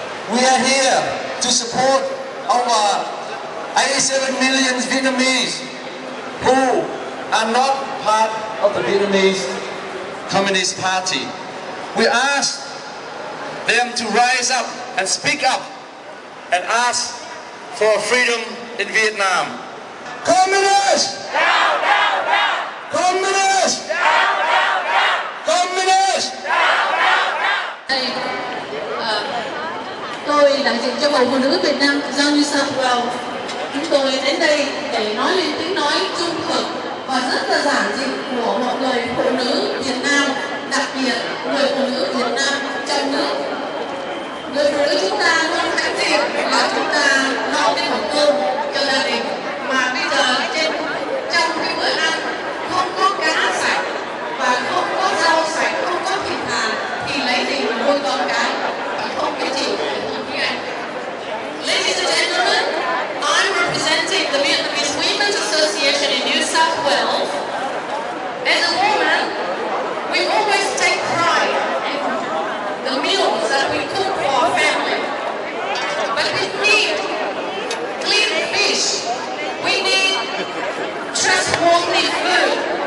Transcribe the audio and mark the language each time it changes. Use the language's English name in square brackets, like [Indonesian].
[English] We are here to support our 87 million Vietnamese who are not part of the Vietnamese Communist Party. We ask them to rise up and speak up and ask for freedom in Vietnam. Communists! Down, down, down! Communist! Communist! [Vietnamese] Đây, tôi đại diện cho Hội Phụ nữ Việt Nam tự do New South Wales. Chúng tôi đến đây để nói lên tiếng nói trung thực và rất là giản dị của mọi người phụ nữ Việt Nam, đặc biệt người phụ nữ Việt Nam trong nước. Người phụ nữ chúng ta luôn hãnh diện là chúng ta lo cái hộp cơm cho gia đình, mà bây giờ trong cái bữa ăn không có cá sạch và không có rau sạch, không có thịt thà thì lấy gì mà nuôi con cái, và không cái gì phải không biết anh. [English] Ladies and gentlemen, I'm representing the Vietnamese Women's Association in New South Wales. As a woman, we always take pride in the meals that we cook for our family. But we need clean fish. We need trustworthy food.